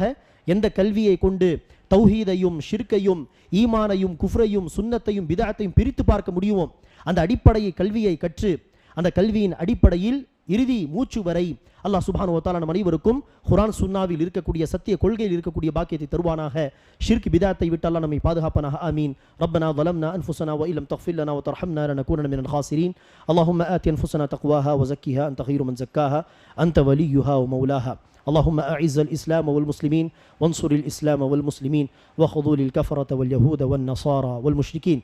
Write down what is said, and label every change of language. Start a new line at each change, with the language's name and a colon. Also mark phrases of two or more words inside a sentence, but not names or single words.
Tamil: எந்த கல்வியை கொண்டு தௌஹீதையும் ஷிர்கையும் ஈமானையும் குஃப்ரையும் சுன்னத்தையும் பிதாத்தையும் பிரித்து பார்க்க முடியுமோ அந்த அடிப்படையை கல்வியை கற்று அந்த கல்வியின் அடிப்படையில் இறுதி மூச்சு வரை அல்லாஹ்
Arabic: سبحانه و تعالى
Tamil: நம் அனைவருக்கும் குர்ஆன் சுன்னாவில் இருக்கக்கூடிய சத்திய கொள்கையில் இருக்கக்கூடிய பாக்கியத்தை தருவானாக. ஷிர்க் பிதாத்தை விட்டு அல்லாஹ் நம்மை பாதுகாப்பானாக. ஆமீன்.
Arabic: ரப்பனா ظلمنا انفسنا وان لم تغفر لنا وترحمنا لنكونن من الخاسرين. اللهم آت انفسنا تقواها وزكها انت خير من زكاها انت وليها ومولاها. اللهم أعز الإسلام والمسلمين وانصر الإسلام والمسلمين وخذول الكفرة واليهود والنصارى والمشركين.